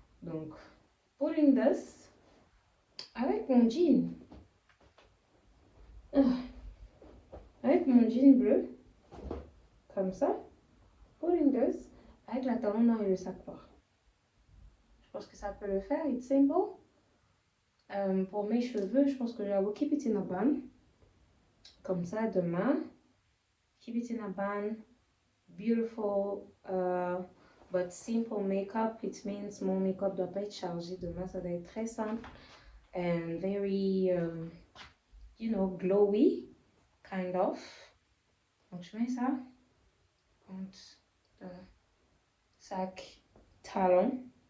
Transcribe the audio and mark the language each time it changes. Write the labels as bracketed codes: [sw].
[fr] Donc, [en] putting this [fr] avec mon jean, avec mon jean bleu, comme ça, [en] putting this [fr] avec la talon noir et le sac noir. Je pense que ça peut le faire. [en] It's simple. [fr] Pour mes cheveux, je pense que je vais [en] keep it in a bun. [fr] Comme ça, demain. [en] Keep it in a bun. Beautiful, but simple makeup. It means [fr] mon make-up doit pas être chargé demain. Ça doit être très simple. [en] And very, you know, glowy, kind of. [fr] Donc, je mets ça. Et sac talon.